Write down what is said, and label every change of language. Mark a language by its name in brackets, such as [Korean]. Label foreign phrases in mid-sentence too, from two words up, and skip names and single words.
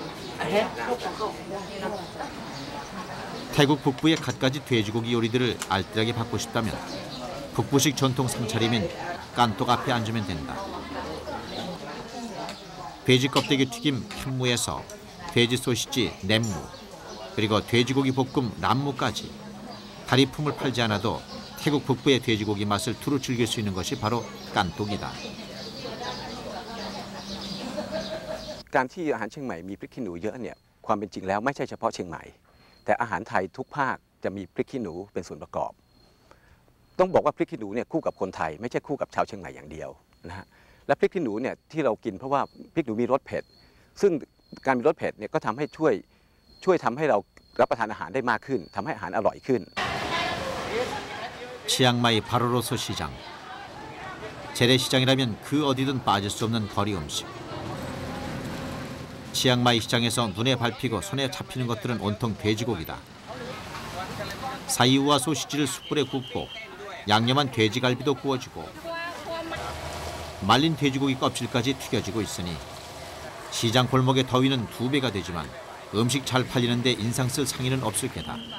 [Korean] 태국 북부의 갖가지 돼지고기 요리들을 알뜰하게 받고 싶다면 북부식 전통 상차림인 깐톡 앞에 앉으면 된다. 돼지 껍데기 튀김 캔무에서 돼지 소시지 nem무, 그리고 돼지고기 볶음 람무까지 다리품을 팔지 않아도 태국 북부의 돼지고기 맛을 두루 즐길 수 있는 것이 바로 깐톡이다. [Thai] การที่อาหารเชียงใหม่มีพริกขี้หนูเยอะเนี่ยความเป็นจริงแล้วไม่ใช่เฉพาะเชียงใหม่แต่อาหารไทยทุกภาคจะมีพริกขี้หนูเป็นส่วนประกอบต้องบอกว่าพริกขี้หนูเนี่ยคู่กับคนไทยไม่ใช่คู่กับชาวเชียงใหม่อย่างเดียวนะฮะและพริกขี้หนูเนี่ยที่เรากินเพราะว่าพริกหนูมีรสเผ็ดซึ่งการมีรสเผ็ดเนี่ยก็ทำให้ช่วยทำให้เรารับประทานอาหารได้มากขึ้นทำให้อาหารอร่อยขึ้น [Korean] 치앙마이 바로로소 시장. 재래시장이라면 그 어디든 빠질 수 없는 거리 음식. 치앙마이 시장에서 눈에 밟히고 손에 잡히는 것들은 온통 돼지고기다. 사이우와 소시지를 숯불에 굽고 양념한 돼지갈비도 구워지고 말린 돼지고기 껍질까지 튀겨지고 있으니 시장 골목의 더위는 2배가 되지만 음식 잘 팔리는데 인상 쓸 상의는 없을 게다.